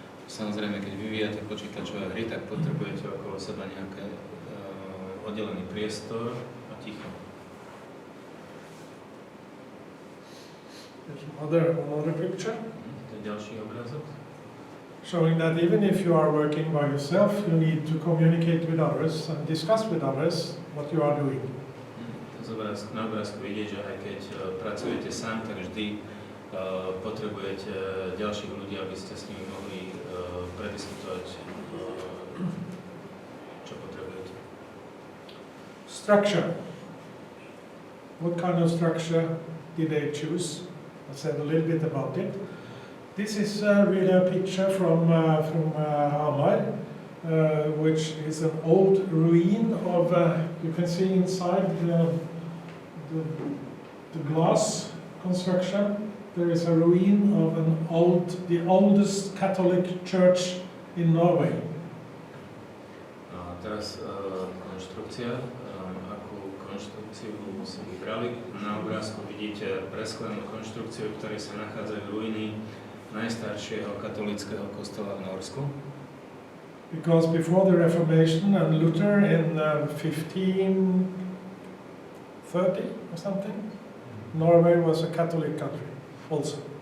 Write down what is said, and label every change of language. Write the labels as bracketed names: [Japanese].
[Slovak] Samozrejme, keď vyvíjate počítačové hry, tak potrebujete okolo seba nejaký oddelený priestor a ticho. [English] There's another picture. [Slovak] To je ďalší obrázok. [English] Showing that even if you are working by yourself, you need to communicate with others and discuss with others what you are doing. [Slovak] Na obrázku vidieť, že aj keď pracujete sám, tak vždy potrebujete ďalších ľudí, aby ste s nimi mohli prediskutovať, čo potrebujete. [English] Structure. What kind of structure did they choose? I said a little bit about it. This is really a picture from Hamar, which is an old ruin of, you can see inside the glass construction. There is a ruin of the oldest Catholic church in Norway. [Slovak] A teraz konštrukcia. Akú konštrukciu si vybrali? Na obrázku vidíte presklenú konštrukciu, v ktorej sa nachádzajú ruiny najstaršieho katolického kostola v Norsku. [English] Because before the Reformation and Luther in 1530 or something, Norway was a Catholic country also.